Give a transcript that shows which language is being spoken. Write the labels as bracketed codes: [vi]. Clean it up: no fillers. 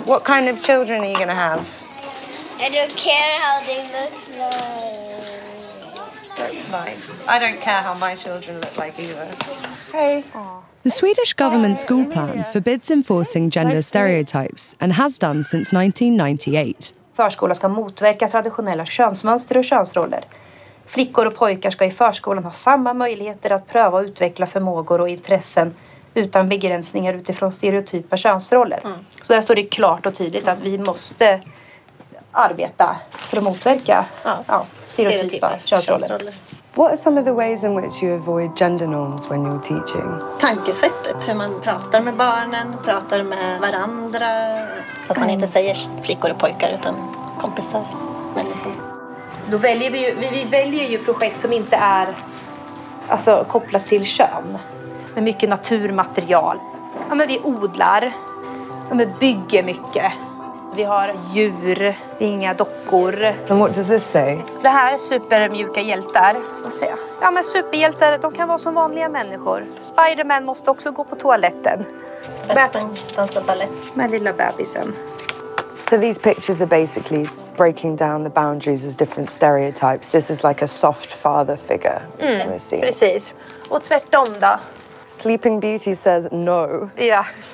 [en] What kind of children are you going to have? I don't care how they look like. That's nice. I don't care how my children look like either. Hey. The Swedish government school plan forbids enforcing gender stereotypes and has done since 1998. [sv] Förskolan ska motverka traditionella könsmönster och könsroller. Flickor och pojkar ska i förskolan ha samma möjligheter att pröva och utveckla förmågor och intressen utan begränsningar utifrån stereotypa könsroller. Så där står det klart och tydligt att vi måste arbeta för att motverka stereotypa könsroller. [en] What are some of the ways in which you avoid gender norms when you're teaching? [sv] Tankesättet, hur man pratar med barnen, pratar med varandra. Att man inte säger flickor och pojkar utan kompisar, människor. Då väljer vi väljer ju projekt som inte är alltså, kopplat till kön. Med mycket naturmaterial. Ja, men vi odlar. Ja, men bygger mycket. Vi har djur, inga dockor. [en] And what does this say? [sv] Det här är supermjuka hjältar. Vad säger jag? Ja, men superhjältar, de kan vara som vanliga människor. Spiderman måste också gå på toaletten. Dansa ballett. Med lilla bebisen. [en] So these pictures are basically breaking down the boundaries of different stereotypes. This is like a soft father figure we're seeing. [sv] Precis. Och tvärtom då? [en] Sleeping Beauty says no. [sv] Ja.